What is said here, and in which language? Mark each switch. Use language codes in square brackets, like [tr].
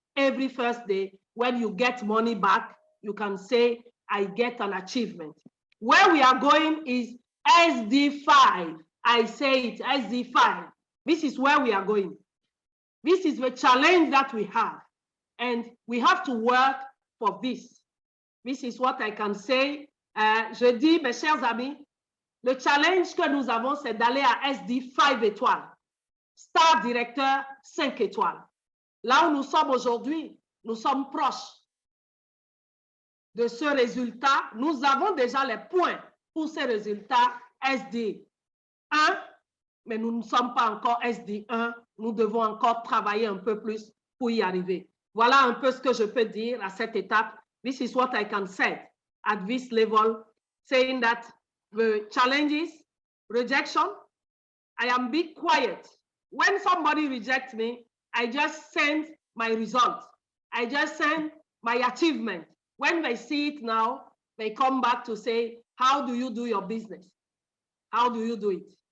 [en] Every first day, when you get money back, you can say, I get an achievement. Where we are going is SD5. I say it, SD5. This is where we are going. This is the challenge that we have. And we have to work for this. This is what I can say. [fr] Je dis, mes chers amis, le challenge que nous avons, c'est d'aller à SD 5 étoiles. Star directeur 5 étoiles. Là où nous sommes aujourd'hui, nous sommes proches de ce résultat. Nous avons déjà les points pour ces résultats SD 1, mais nous ne sommes pas encore SD 1. Nous devons encore travailler un peu plus pour y arriver. Voilà un peu ce que je peux dire à cette étape. [en] This is what I can say at this level, saying that the challenges, rejection, I am being quiet. When somebody rejects me, I just send my results. I just send my achievement. When they see it now, they come back to say, how do you do your business? How do you do it?